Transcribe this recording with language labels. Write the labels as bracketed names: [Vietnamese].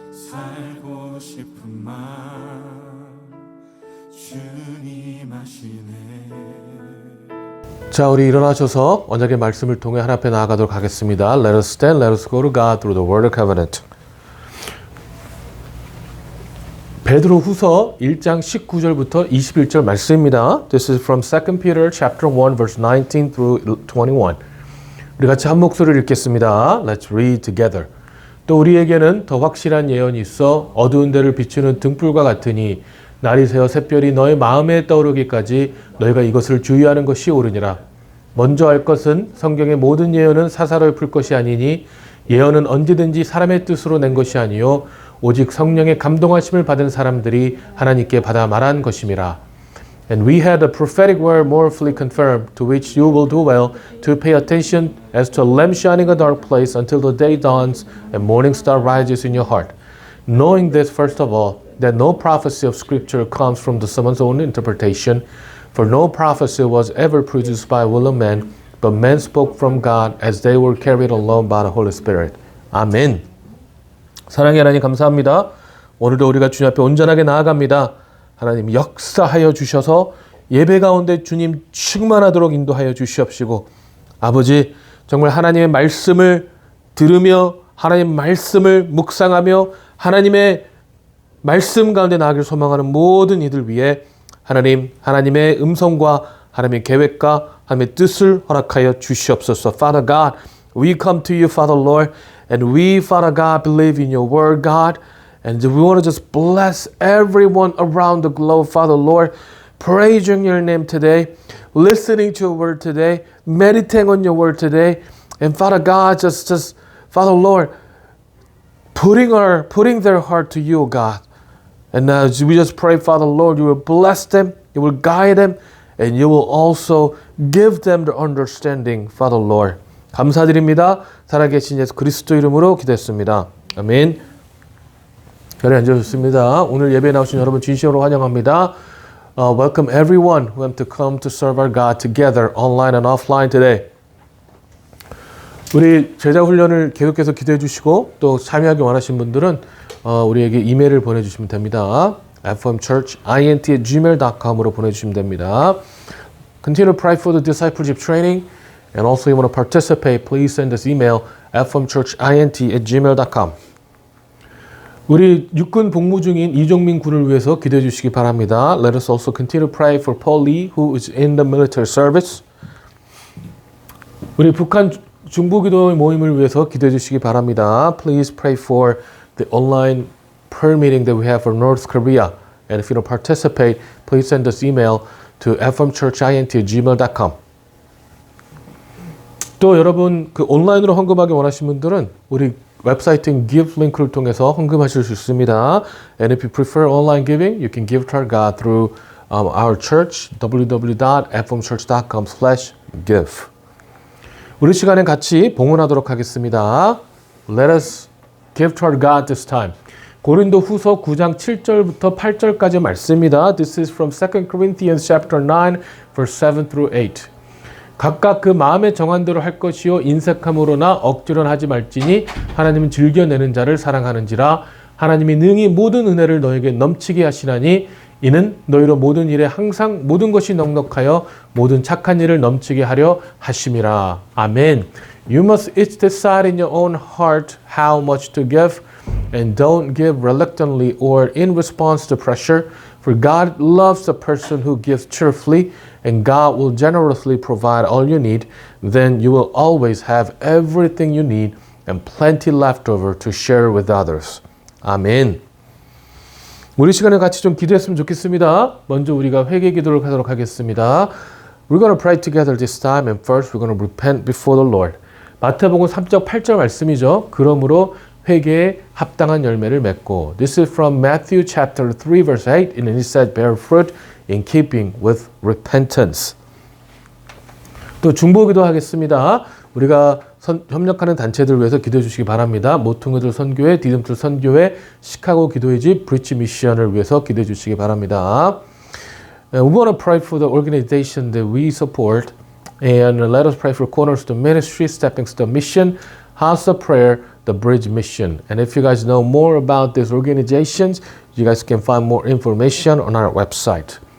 [Korean] 살고 싶은 마음 주님 아시네. 자, 우리 일어나셔서 언약의 말씀을 통해 하나님 앞에 나아가도록 하겠습니다. [English] Let us stand, let us go to God through the word of covenant. [Korean] 베드로 후서 1장 19절부터 21절 말씀입니다. [English] This is from 2 Peter chapter 1 verse 19 through 21. [Korean] 우리 같이 한 목소리를 읽겠습니다. [English] Let's read together. [Korean] 또 우리에게는 더 확실한 예언이 있어 어두운 데를 비추는 등불과 같으니 날이 새어 샛별이 너의 마음에 떠오르기까지 너희가 이것을 주의하는 것이 옳으니라. 먼저 알 것은 성경의 모든 예언은 사사로이 풀 것이 아니니 예언은 언제든지 사람의 뜻으로 낸 것이 아니요 오직 성령의 감동하심을 받은 사람들이 하나님께 받아 말한 것임이라. [English] And we had a prophetic word more fully confirmed, to which you will do well to pay attention as to a lamp shining in a dark place until the day dawns and morning star rises in your heart. Knowing this, first of all, that no prophecy of Scripture comes from someone's own interpretation, for no prophecy was ever produced by will of man, but men spoke from God as they were carried along by the Holy Spirit. [Korean] 아멘. 사랑의 하나님 감사합니다. 오늘도 우리가 주님 앞에 온전하게 나아갑니다. 하나님 역사하여 주셔서 예배 가운데 주님 충만하도록 인도하여 주시옵시고 아버지 정말 하나님의 말씀을 들으며 하나님의 말씀을 묵상하며 하나님의 말씀 가운데 나아가길 소망하는 모든 이들 위해 하나님의 음성과 하나님의 계획과 하나님의 뜻을 허락하여 주시옵소서. [English] Father God, we come to you, Father Lord, and we, Father God, believe in your word, God. And we want to just bless everyone around the globe, Father Lord, praising your name today, listening to your word today, meditating on your word today, and Father God, just Father Lord, putting their heart to you, God. And now we just pray, Father Lord, you will bless them, you will guide them, and you will also give them the understanding, Father Lord. [Korean] 감사드립니다. 살아계신 예수 그리스도 이름으로 기도했습니다. 아멘. 자리에 앉으셨습니다. 오늘 예배에 나오신 여러분 진심으로 환영합니다. [English] Welcome everyone who want to come to serve our God together online and offline today. [Korean] 우리 제자 훈련을 계속해서 기도해 주시고 또 참여하기 원하시는 분들은 우리에게 이메일을 보내주시면 됩니다. fmchurchint@gmail.com으로 보내주시면 됩니다. [English] Continue to pray for the discipleship training and also you want to participate, please send us email fmchurchint@gmail.com. [Korean] 우리 육군 복무 중인 이종민 군을 위해서 기도해 주시기 바랍니다. [English] Let us also continue to pray for Paul Lee, who is in the military service. [Korean] 우리 북한 중부기도 모임을 위해서 기도해 주시기 바랍니다. [English] Please pray for the online prayer meeting that we have for North Korea. And if you don't participate, please send us email to fmchurchint@gmail.com. [Korean] 또 여러분 그 온라인으로 헌금하기 원하시는 분들은 우리 웹사이트인 Give 링크를 통해서 헌금하실 수 있습니다. [English] And if you prefer online giving, you can give to our God through our church, www.fmchurch.com/give. [Korean] 우리 시간에 같이 봉헌하도록 하겠습니다. [English] Let us give to our God this time. [Korean] 고린도 후서 9장 7절부터 8절까지 말씀입니다. [English] This is from 2 Corinthians chapter 9, verse 7 through 8. [Korean] 각각 그 마음에 정한 대로 할 것이요 인색함으로나 억지로나 하지 말지니 하나님은 즐겨내는 자를 사랑하는지라. 하나님이 능히 모든 은혜를 너에게 넘치게 하시나니 이는 너희로 모든 일에 항상 모든 것이 넉넉하여 모든 착한 일을 넘치게 하려 하심이라. 아멘. [English] You must each decide in your own heart how much to give, and don't give reluctantly or in response to pressure, for God loves the person who gives cheerfully, and God will generously provide all you need. Then you will always have everything you need and plenty left over to share with others. [Korean] 아멘. 우리 시간에 같이 좀 기도했으면 좋겠습니다. 먼저 우리가 회개 기도를 하도록 하겠습니다. [English] We're going to pray together this time, and first we're going to repent before the Lord. [Korean] 마태복음 3장 8절 말씀이죠. 그러므로 회개에 합당한 열매를 맺고. [English] This is from Matthew chapter 3 verse 8 and it said bear fruit in keeping with repentance. [Korean] 또 중보기도 하겠습니다. 우리가 협력하는 단체들 위해서 기도해 주시기 바랍니다. 모퉁이들 선교회, 디딤틀 선교회, 시카고 기도의 집, 브리치 미션을 위해서 기도해 주시기 바랍니다. [English] We want to pray for the organization that we support and let us pray for Cornerstone Ministry, Stepping Stone Mission, House of Prayer, the Bridge Mission. And if you guys know more about these organizations, you guys can find more information on our website.